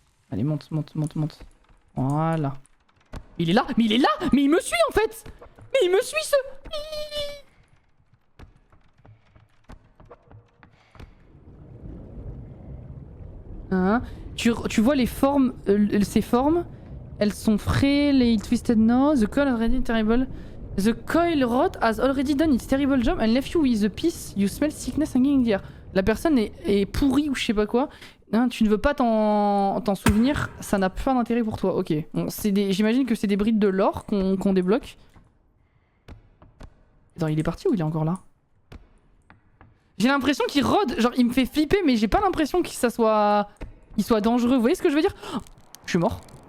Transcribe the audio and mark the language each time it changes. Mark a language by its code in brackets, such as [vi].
[fr] Allez, monte, monte, monte, monte. Voilà. Il est là. Mais il est là. Mais il me suit en fait. Mais il me suit ce... Hein, tu vois les formes, ces formes, elles sont frêles et [en] twisted now. The coil already terrible. The coil rot has already done its terrible job and left you with a piece. You smell sickness hanging in the air. [fr] La personne est pourrie ou je sais pas quoi. Hein, tu ne veux pas t'en souvenir, ça n'a pas d'intérêt pour toi. Ok. Bon, j'imagine que c'est des brides de l'or qu'on débloque. Attends, il est parti ou il est encore là? J'ai l'impression qu'il rôde, genre il me fait flipper, mais j'ai pas l'impression qu'il soit dangereux. Vous voyez ce que je veux dire? Oh, je suis mort.